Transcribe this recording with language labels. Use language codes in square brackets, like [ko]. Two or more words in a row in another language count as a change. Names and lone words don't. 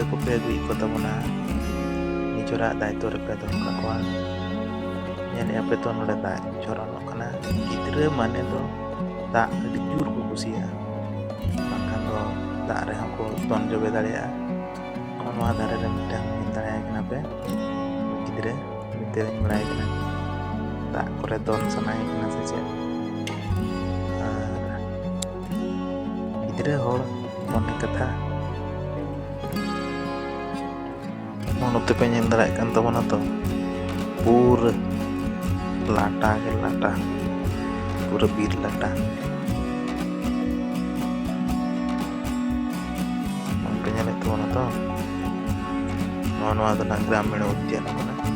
[sat] को पे गुई को तबना निजोरा दायित्व रे पे दो का ñel पे तो नोडे दा जोरानो कना गिद्रा माने तो दा अडी जुर को कुसिया बांखान दो दा रे को तन जोबे दाड़िया नोआ दारे रे मिटांग मिन दाड़िया कना पे गिद्रा मिते बड़ाय कना दा करे दोन सनाय कना से चे गिद्रा होड़ मने कथा मनोते पे ñel दाड़ाय कान तबना तो पूरा लाटा के लाटा पूरा बीर लाटा पे ñel तबना तो नोआ दो [hi] ग्रामीण उद्यान [sat] मने